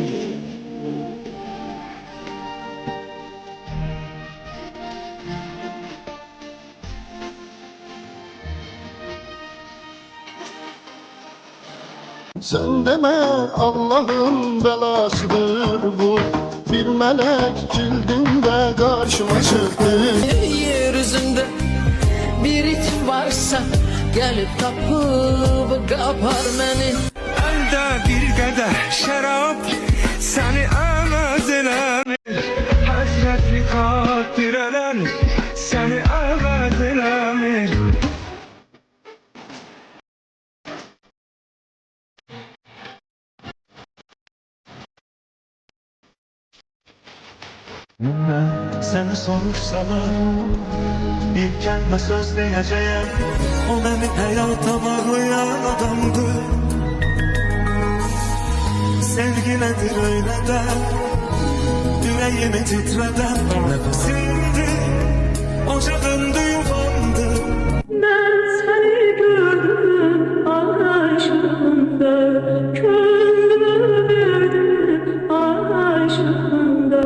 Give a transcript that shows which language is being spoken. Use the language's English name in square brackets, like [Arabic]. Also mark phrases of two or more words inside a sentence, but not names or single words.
[Turkish] Sen deme Allah'ın belasıdır bu. Bir melek cildinde karşıma çıktı. Yeryüzünde bir it varsa gelip kapıp kapar beni. [Azerbaijani] Əldə bir qədər şərab səni əvəz eləmir. Həsrətli xatirələr səni əvəz eləmir. Səni soruşsalar bir kəlmə söz deyəcəyəm. O mənim həyata bağlayan adamdır. [Turkish] Sevgi nedir öyle de yüreğimi titreden nefesimdir. [Azerbaijani] Ocağımdı yuvamdı. [Turkish] Ben seni gördüm aşkında, gönlümü verdim aşkında.